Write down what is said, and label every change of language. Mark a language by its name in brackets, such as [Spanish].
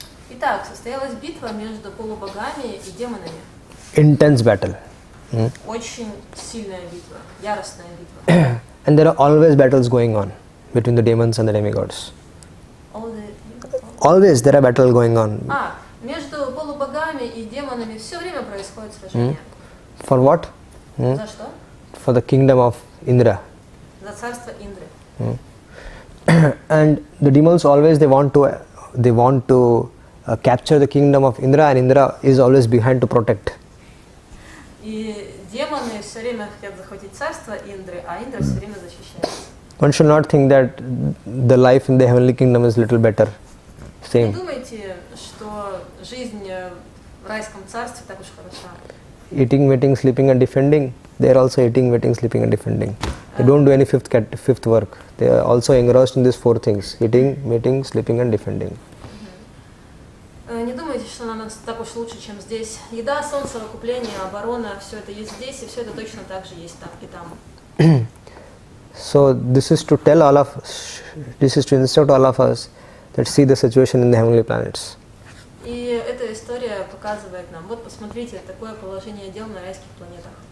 [Russian] Итак, состоялась битва между полубогами и демонами. [English] Intense battle. [Russian] Очень сильная битва, яростная битва. [English] And there are always battles going on between the demons and the demigods. Always there are battles going on. [Russian] Между полубогами и демонами все время происходит сражение. [English] For what? [Russian] За что? [English] For the kingdom of Indra. [Russian] За царство Индры. [English] And the demons always they want to capture the kingdom of Indra, and Indra is always behind to protect. [Russian] И демоны все время хотят захватить царство Индры, а Индра все время защищает. [English] One should not think that the life in the heavenly kingdom is little better. [Russian] Не [English] Same. [Russian] думайте, что жизнь в райском царстве так уж хороша. [English] Eating, meeting, sleeping and defending. They are also eating, meeting, sleeping and defending. They don't do any fifth work. They are also engrossed in these four things: eating, meeting, sleeping and defending. [Russian] Не думайте, что нам так уж лучше, чем здесь. Еда, сон, совокупление, оборона, все это есть здесь, и все это точно так же есть там и там. [English] So this is to tell all of us, this is to instruct all of us that see the situation in the heavenly planets. [Russian] И эта история показывает нам, вот посмотрите, такое положение дел на райских планетах.